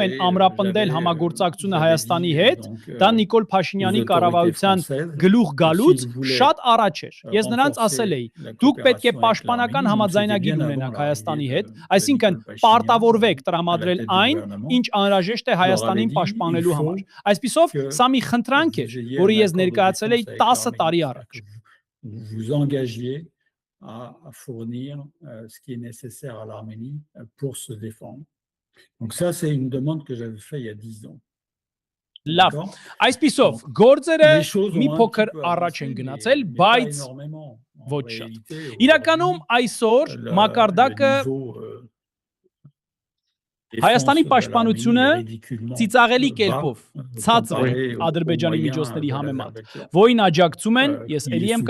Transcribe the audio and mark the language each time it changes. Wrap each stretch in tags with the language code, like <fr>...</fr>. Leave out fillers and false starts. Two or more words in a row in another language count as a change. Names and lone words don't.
<hy>են ամրապնդել համագործակցությունը Հայաստանի հետ, դա Նիկոլ Փաշինյանի կառավարության գլուխ գալուց շատ առաջ էր։ Ես նրանց ասել էի, դուք պետք է պաշտպանական համաձայնագիր ունենաք Հայաստանի հետ, այսինքն պարտավորվեք տրամադրել այն, ինչ անհրաժեշտ է Հայաստանին պաշտպանելու համար։ Այսպիսով, սա մի խնդրանք էր, որը ես ներկայացրել էի 10 տարի առաջ։</hy> <fr>Vous engagiez à fournir ce qui est nécessaire à l'Arménie pour se défendre. Donc ça, c'est une demande que j'avais faite il y a 10 ans.</fr> <hy>Լավ, այսպիսով, գործերը մի փոքր առաջ են գնացել, բայց ոչ շատ։ Իրականում այսօր մակարդակը Հայաստանի պաշտպանությունը ծիծաղելի կերպով ցածր է Ադրբեջանի միջոցների համեմատ, որին աջակցում են, ես ելի եմ</hy>